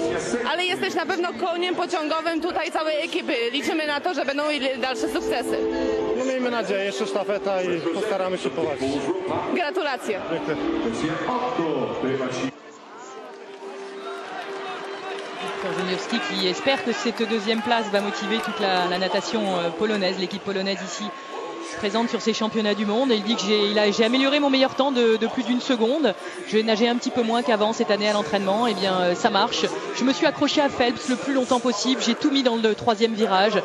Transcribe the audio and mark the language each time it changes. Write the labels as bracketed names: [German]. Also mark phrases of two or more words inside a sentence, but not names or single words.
[Polish] Ale jesteś na pewno koniem pociągowym tutaj całej ekipy, liczymy na to, że będą dalsze sukcesy. Miejmy nadzieję, jeszcze sztafeta i postaramy się powalczyć. Gratulacje. [French] Korzeniowski qui espère que cette deuxième place va motiver toute la natation polonaise, l'équipe polonaise ici présente sur ces championnats du monde. Et il dit que j'ai amélioré mon meilleur temps de plus d'une seconde. Je vais nager un petit peu moins qu'avant cette année à l'entraînement. Et bien ça marche. Je me suis accroché à Phelps le plus longtemps possible. J'ai tout mis dans le troisième virage.